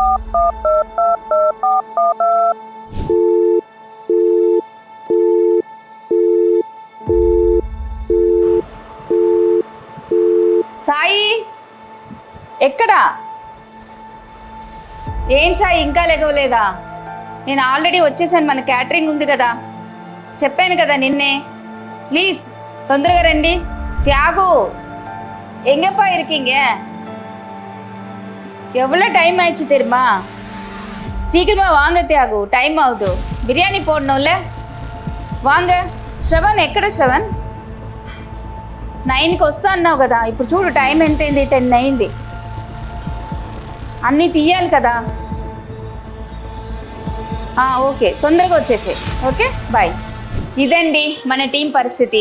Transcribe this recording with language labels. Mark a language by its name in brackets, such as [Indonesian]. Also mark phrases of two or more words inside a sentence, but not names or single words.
[Telugu] సాయి ఎక్కడా? ఏం సాయి ఇంకా లేగవలేదా? నేను ఆల్రెడీ వచ్చేసాను, మన క్యాటరింగ్ ఉంది కదా, చెప్పాను కదా నిన్నే. ప్లీజ్ తొందరగా రండి. త్యాగు [Tamil] எங்கப்பா இருக்கீங்க? எவ்வளோ டைம் ஆயிடுச்சு தெரியுமா? சீக்கிரமா வாங்க தியாகு, டைம் ஆகுது. பிரியாணி போடணும்ல, [Telugu] వాంగ. శ్రవణ్ ఎక్కడ? శ్రవణ్ 9కి వస్తా అన్నావు కదా, ఇప్పుడు చూడు టైం ఎంత అయింది, 10 అయింది. అన్నీ తీయాలి కదా. ఓకే, తొందరగా వచ్చేసే. [English] okay bye. [Telugu] ఇదండి మన టీం పరిస్థితి.